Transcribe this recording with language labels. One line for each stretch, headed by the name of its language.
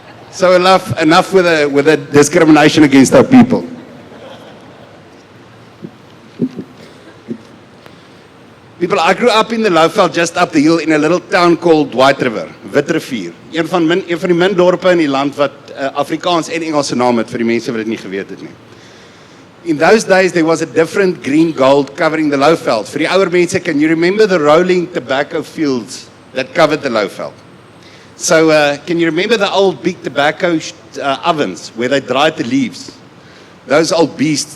English: So enough with the discrimination against our people. People, I grew up in the Lowveld, just up the hill in a little town called White River, Witrivier.
Afrikaans: Een van die min dorpe in die land wat Afrikaans en Engelse naam het, vir die mense wat dit nie geweet het nie.
English: In those days, there was a different green gold covering the Lowveld. For the
Afrikaans: ouer mense,
English: can you remember the rolling tobacco fields that covered the Lowveld? So, can you remember the old big tobacco ovens where they dried the leaves? Those old beasts.